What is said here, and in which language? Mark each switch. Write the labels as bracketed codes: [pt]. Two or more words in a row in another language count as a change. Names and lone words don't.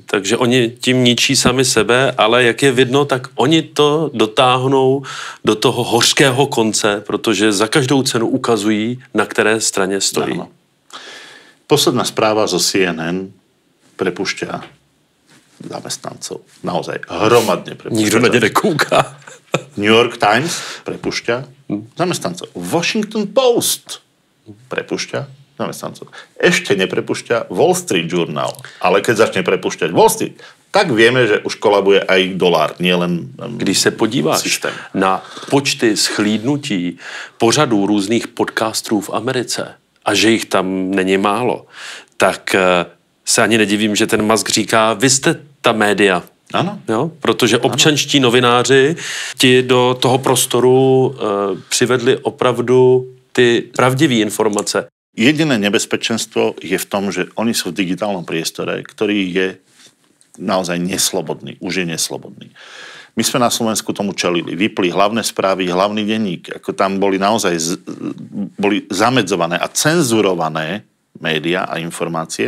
[cs] Takže oni tím ničí sami sebe, ale jak je vidno, tak oni to dotáhnou do toho hořkého konce, protože za každou cenu ukazují, na které straně stojí. Ano. [sk] Posledná správa zo CNN prepušťa zamestnancov. Naozaj hromadne prepušťa. [cs] Nikdo na ně nekouká. [sk] New York Times prepušťa zamestnancov. Washington Post prepušťa zamestnancov. Ešte neprepušťa Wall Street Journal. Ale keď začne prepušťať Wall Street, tak vieme, že už kolabuje aj dolár, nielen [cs] Když se podíváš [sk] systém. [cs] na počty schlídnutí pořadů různých podcastů v Americe a že jich tam není málo, tak se ani nedivím, že ten Musk říká, vy jste ta média. Ano. Jo? Protože občanští novináři ti do toho prostoru přivedli opravdu ty pravdivé informace. [sk] Jediné nebezpečenstvo je v tom, že oni sú v digitálnom priestore, ktorý je naozaj neslobodný, už je neslobodný. My sme na Slovensku tomu čelili. Vypli hlavné správy, hlavný denník. Ako tam boli naozaj boli zamedzované a cenzurované média a informácie.